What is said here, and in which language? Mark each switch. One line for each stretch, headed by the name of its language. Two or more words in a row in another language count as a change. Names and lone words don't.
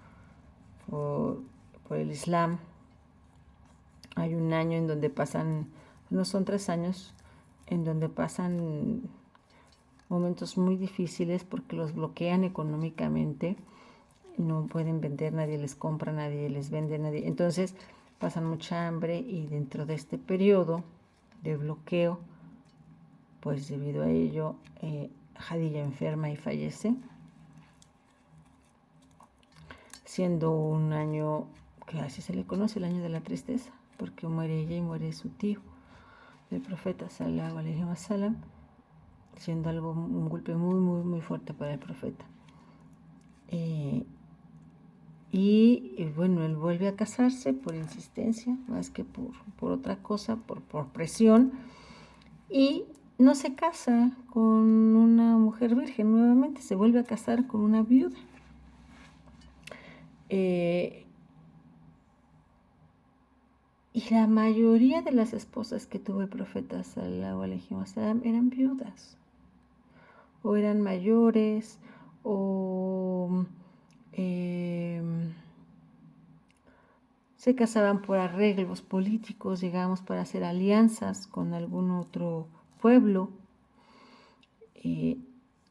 Spanish: el Islam, hay un año en donde pasan, no son 3 años, en donde pasan momentos muy difíciles porque los bloquean económicamente, no pueden vender, nadie les compra, nadie les vende, entonces pasan mucha hambre y dentro de este periodo de bloqueo, pues debido a ello, Jadilla enferma y fallece, siendo un año que así se le conoce, el año de la tristeza, porque muere ella y muere su tío, el profeta
Arabic: صلى الله عليه وسلم,
Spanish: siendo un golpe muy, muy, muy fuerte para el profeta. Y bueno, él vuelve a casarse por insistencia, más que por otra cosa, por presión, y no se casa con una mujer virgen nuevamente, se vuelve a casar con una viuda. Y la mayoría de las esposas que tuvo el profeta
Arabic: صلى الله عليه وسلم
Spanish: eran viudas, o eran mayores, o se casaban por arreglos políticos, digamos, para hacer alianzas con algún otro pueblo.